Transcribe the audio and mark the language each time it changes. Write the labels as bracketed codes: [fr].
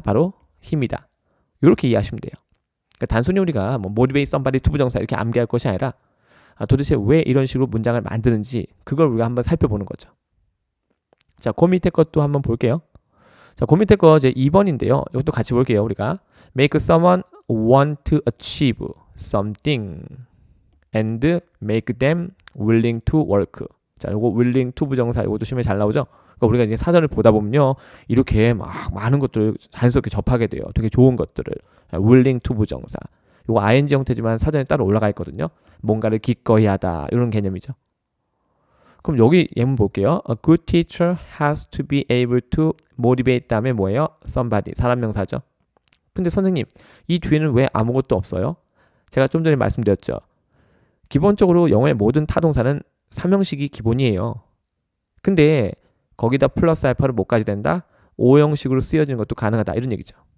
[ko] 바로 힘이다. 이렇게 이해하시면 돼요. 그러니까 단순히 우리가 뭐 [en] motivate somebody [ko] 투부정사 이렇게 암기할 것이 아니라 도대체 왜 이런 식으로 문장을 만드는지 그걸 우리가 한번 살펴보는 거죠. 자, 그 밑에 것도 한번 볼게요. 자, 그 밑에 거 이제 2번인데요. 이것도 같이 볼게요. 우리가 [en] make someone want to achieve something and make them willing to work. [ko] 자, 요거 willing to 부정사 이것도 시험에 잘 나오죠. 그러니까 우리가 이제 사전을 보다 보면요, 이렇게 막 많은 것들 자연스럽게 접하게 돼요. 되게 좋은 것들을. [en] willing to [ko] 부정사. 요거 ing 형태지만 사전에 따로 올라가 있거든요. 뭔가를 기꺼이 하다 이런 개념이죠. 그럼 여기 예문 볼게요. [en] A good teacher has to be able to motivate [ko] 다음에 뭐예요? somebody, 사람 명사죠. 근데 선생님, 이 뒤에는 왜 아무것도 없어요? 제가 좀 전에 말씀드렸죠. 기본적으로 영어의 모든 타동사는 삼형식이 기본이에요. 근데 거기다 플러스 알파를 뭐까지 된다? 5형식으로 쓰여지는 것도 가능하다. 이런 얘기죠.